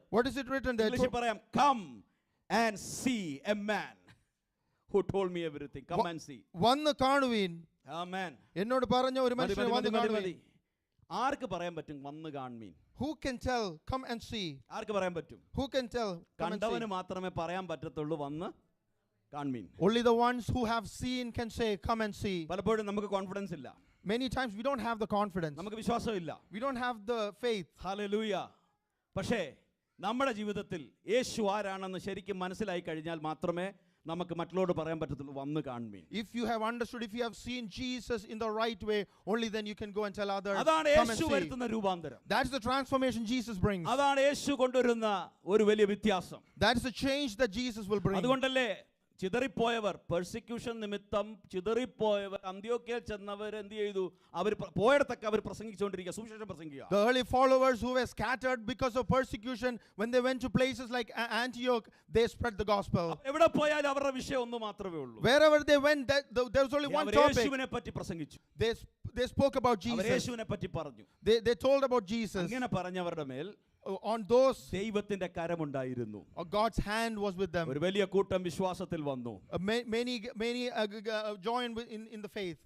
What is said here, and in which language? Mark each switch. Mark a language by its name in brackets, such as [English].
[English] what is it written there? [Malayalam] ഇംഗ്ലീഷിൽ പറയാം, [English] come and see a man who told me everything. Come and see. [Malayalam] വന്ന് കാണുവീൻ. [English] Amen. [Malayalam] എന്നോട് പറഞ്ഞ ഒരു മനുഷ്യൻ വന്ന് കാണുവീൻ. ആർക്ക് പറയാൻ പറ്റും വന്ന് കാണുവീൻ? [English] Who can tell come and see? [Malayalam] ആർക്ക് പറയാൻ പറ്റും? [English] Who can tell come and [Malayalam] കണ്ടവന് [English] see? [Malayalam] മാത്രമേ പറയാൻ പറ്റത്തുള്ളൂ വന്ന് കാണുവീൻ. [English] Only the ones who have seen can say come and see. [Malayalam] പലപ്പോഴും നമുക്ക് കോൺഫിഡൻസ് ഇല്ല. [English] Many times we don't have the confidence. [Malayalam] നമുക്ക് വിശ്വാസമില്ല. [English] We don't have the faith. [Malayalam] Hallelujah. പക്ഷേ നമ്മുടെ ജീവിതത്തിൽ യേശു ആരാണെന്ന് ശരിക്കും മനസ്സിലായി കഴിഞ്ഞാൽ മാത്രമേ നമുക്ക് മറ്റുള്ളവരോട് പറയാൻ പറ്റത്തുള്ളൂ വന്ന് കാണുവീൻ. [English] If you have understood, if you have seen Jesus in the right way, only then you can go and tell others [Malayalam] അതാണ് [English] come and [Malayalam] യേശു [English] see. [Malayalam] വരുത്തുന്ന രൂപാന്തരം. [English] That's the transformation Jesus brings. [Malayalam] അതാണ് യേശു കൊണ്ടുവരുന്ന ഒരു വലിയ വ്യത്യാസം. [English] That is the change that Jesus will bring. [Malayalam] അതുകൊണ്ടല്ലേ ചിതറിപ്പോയവർ persecution നിമിത്തം ചിതറിപ്പോയവർ അന്ത്യോക്യയിൽ ചെന്നവർ എന്ത് ചെയ്തു? അവർ പോയിടത്തൊക്കെ അവർ പ്രസംഗിച്ചുകൊണ്ടിരിക്കുക, സുവിശേഷം പ്രസംഗിക്കുക. [English] The early followers who were scattered because of persecution, when they went to places like Antioch, they spread the gospel. [Malayalam] എവിടെ പോയാലും അവരുടെ വിഷയം ഒന്ന് മാത്രമേ ഉള്ളൂ. [English] Wherever they went, there was only one topic. [Malayalam] യേശുവിനെ പറ്റി പ്രസംഗിച്ചു. [English] They spoke about [Malayalam] our [English] Jesus. [Malayalam] യേശുവിനെ പറ്റി പറഞ്ഞു. [English] They told about Jesus. [Malayalam] അങ്ങനെ പറഞ്ഞവരുടെ മേൽ [English] on those [Malayalam] ദൈവത്തിന്റെ കരമുണ്ടായിരുന്നു. [English] God's hand was with them. [Malayalam] ഒരു വലിയ കൂട്ടം വിശ്വാസത്തിൽ വന്നു. [English] Many joined in the faith.